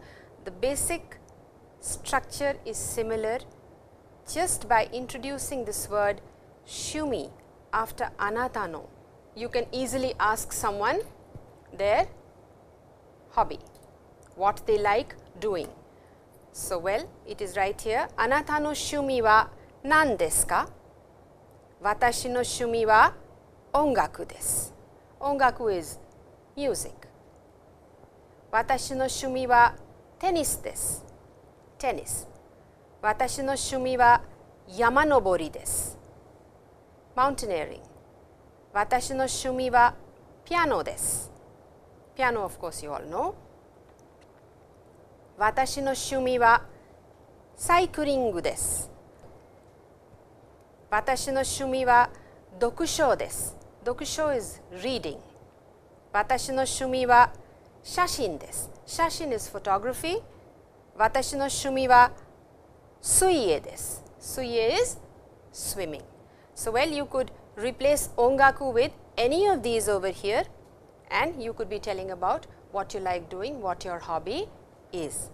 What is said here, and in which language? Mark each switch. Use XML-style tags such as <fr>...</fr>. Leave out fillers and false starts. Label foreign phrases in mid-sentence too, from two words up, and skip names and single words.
<en>The basic structure is similar. Just by introducing this word shumi after</en> <ja>あなたの,</ja> <en>you can easily ask someone their hobby, what they like doing. So, well, it is right here.</en> <ja>あなたの趣味は何ですか? 私の趣味は音楽です.</ja> <en>Ongaku is music.</en> <ja>私の趣味はテニスです. テニス。私の趣味は山登りです.</ja> <en>Mountaineering.</en> <ja>私の趣味はピアノです.</ja> <en>Piano, of course, you all know.</en> <ja>私の趣味はサイクリングです. 私の趣味は読書です.</ja> <en>Dokusho is reading.</en> <ja>私の趣味は写真です.</ja> <en>Shashin is photography.</en> <ja>私の趣味は水泳です.</ja> <en>Suie is swimming. So, well, you could replace ongaku with any of these over here, and you could be telling about what you like doing, what your hobby is.</en>